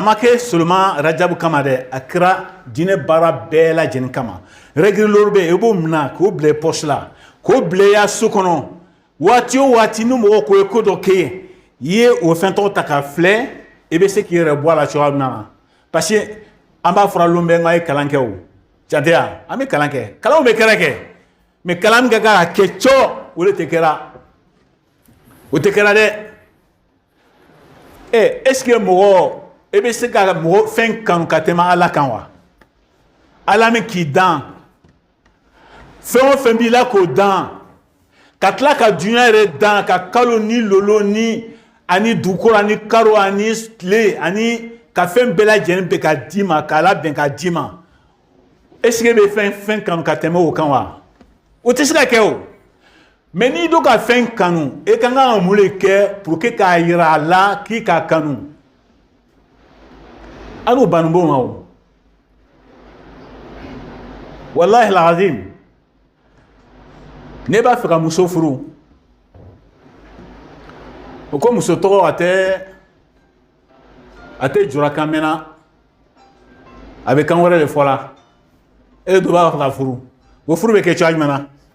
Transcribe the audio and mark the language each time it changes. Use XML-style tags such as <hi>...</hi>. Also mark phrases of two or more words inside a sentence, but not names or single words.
<bm>ma kɛ seulement Rajabu kama dɛ a kɛra diinɛ baara bɛɛ lajɛlen kama règle dɔw bɛ yen i b'o minɛ k'o bila i poche la k'o bila i ya so kɔnɔ waati o waati ni mɔgɔ ko ye ko dɔ kɛ i ye o fɛn tɔgɔ ta k'a filɛ i bɛ se k'i yɛrɛ bɔ a la cogoya min na</bm> <fr>parce que</fr> <bm>an b'a fɔra lon bɛ n k'a ye kalan kɛ o jate ya an bɛ kalan kɛ kalanw bɛ kɛra kɛ mais kalan min ka kan ka kɛ cɔ o de tɛ kɛra o tɛ kɛra dɛ</bm> <fr>est-ce que</fr> <bm>mɔgɔ e bɛ se ka mɔgɔ fɛn kanu ka tɛmɛ Ala kan wa Ala min k'i dan fɛn o fɛn b'i la k'o dan ka tila ka dunuya yɛrɛ dan ka kalo ni lolo ni ani dugukolo ani karo ani tile ani ka fɛn bɛɛ lajɛlen bɛ ka d'i ma k'a labɛn ka d'i ma</bm> <fr>est-ce que</fr> <bm>e bɛ fɛn kanu ka tɛmɛ o kan wa o tɛ se ka kɛ o mais n'i do ka fɛn kanu e kan ka mun de kɛ</bm> <fr>pour que</fr> <bm>k'a yira a la k'i k'a kanu hali o banubɔ ma o</bm> <ar>والله العظيم</ar> <bm>ne b'a fɛ ka muso furu o ko muso tɔgɔ a tɛ jura kan mɛn na a bɛ kan wɛrɛ de fɔ la e do b'a fɛ ka furu o furu bɛ kɛ cogoya jumɛn na</bm>